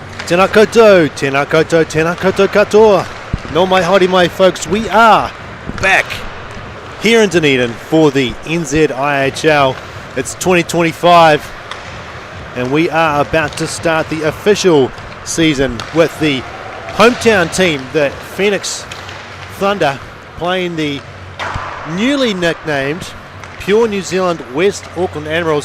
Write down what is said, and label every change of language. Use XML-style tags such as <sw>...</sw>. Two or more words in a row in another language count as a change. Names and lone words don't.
<mi>Tēnā koutou, tēnā koutou, tēnā koutou katoa. No mai haere mai,</mi> <en>folks. We are back here in Dunedin for the NZIHL. It's 2025 and we are about to start the official season with the hometown team, the Phoenix Thunder, playing the newly nicknamed Pure New Zealand West Auckland Admirals.</en>